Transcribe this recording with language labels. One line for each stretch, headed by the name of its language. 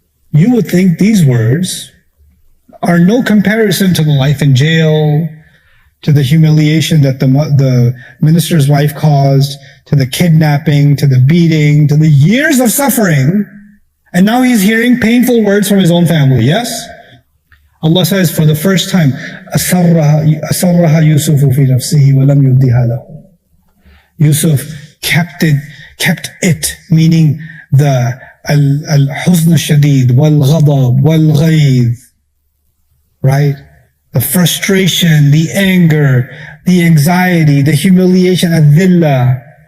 English: You would think these words are no comparison to the life in jail, to the humiliation that the minister's wife caused, to the kidnapping, to the beating, to the years of suffering. And now he's hearing painful words from his own family, yes? Allah says for the first time,
Arabic: أَسَرَّهَا يُوسُفُ فِي نَفْسِهِ وَلَمْ يُبْدِهَا لَهُ.
English: Yusuf kept it, meaning the
Arabic: al-huzn al-shadid, wal-ghadab, wal-ghayth,
English: right? The frustration, the anger, the anxiety, the humiliation, al-dhillah.